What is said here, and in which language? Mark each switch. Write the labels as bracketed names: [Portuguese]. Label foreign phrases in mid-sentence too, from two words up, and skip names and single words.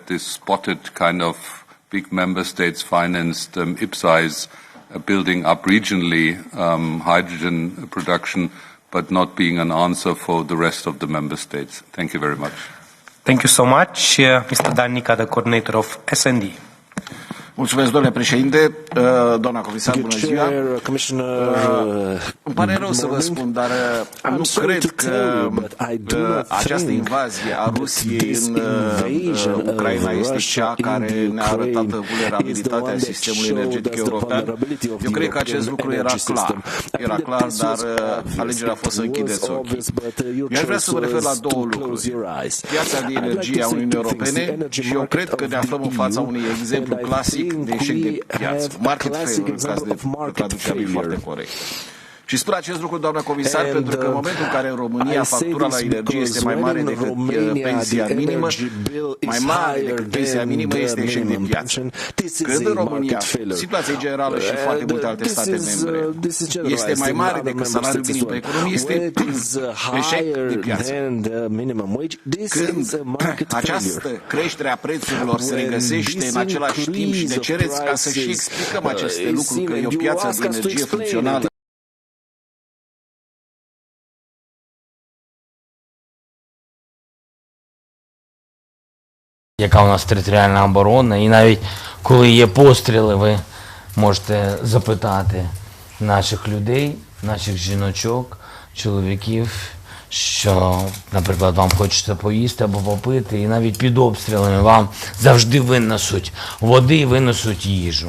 [English] This spotted kind of big member states financed IPSAs building up regionally hydrogen production, but not being an answer for the rest of the member states. Thank you very much. Thank you so much, Mr. Danica, the coordinator of SND. [Romanian] Mulțumesc, domnule președinte, doamna comisar, bună ziua. Îmi pare rău să vă spun, dar nu cred că această invazie a Rusiei în Ucraina este cea care ne-a arătat vulnerabilitatea sistemului energetic european. Eu cred că acest lucru era clar. Era clar, dar alegerea a fost să închideți ochii. Eu aș vrea să vă refer la două lucruri. Piața de energie a Uniunii Europene și eu cred că ne aflăm în fața unui exemplu clasic de eșec de piață. [English] Market failure, [Romanian] în caz de traducerea lui foarte corect. Și spun acest lucru, doamna comisar, pentru că în momentul în care în România factura la energie este mai mare decât pensia minimă, mai mare decât pensia minimă este eșec de piață. Când în România, situația generală și foarte multe alte state membre, este mai mare decât salariul minim pe economie, este eșec de piață. Când această creștere a prețurilor se regăsește în același timp și ne cereți ca să și explicăm aceste lucruri, că e o piață de energie funcțională, [Ukrainian] яка у нас територіальна оборона, і навіть коли є постріли, ви можете запитати наших людей, наших жіночок, чоловіків, що, наприклад, вам хочеться поїсти або попити, і навіть під обстрілами вам завжди винесуть води, винесуть їжу.